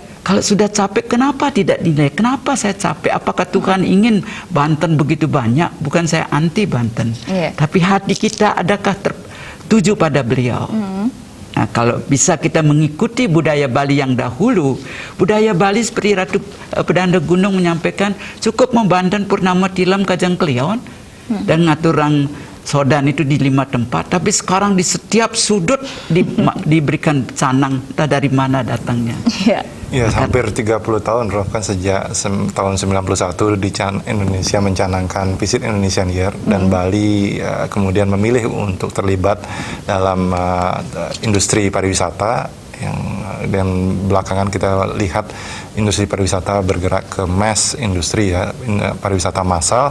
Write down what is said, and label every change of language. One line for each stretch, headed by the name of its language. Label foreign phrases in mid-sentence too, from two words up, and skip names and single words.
Indonesian: Kalau sudah capek, kenapa tidak dinilai? Kenapa saya capek? Apakah Tuhan ingin Banten begitu banyak? Bukan saya anti Banten, tapi hati kita adakah tertuju pada beliau? Nah, kalau bisa kita mengikuti budaya Bali yang dahulu, budaya Bali seperti Ratu Pedanda Gunung menyampaikan, cukup membanten Purnama Tilam Kajang Keliawan dan
Balinese: ngaturang sodan
Indonesian: itu di 5 tempat, tapi sekarang di setiap sudut diberikan canang, entah dari mana datangnya. Ya, hampir 30 tahun Roh, kan sejak tahun 91 Indonesia mencanangkan Visit Indonesian Year dan Bali kemudian memilih untuk terlibat dalam industri pariwisata dan belakangan kita lihat industri pariwisata bergerak ke mass industri ya, pariwisata massal.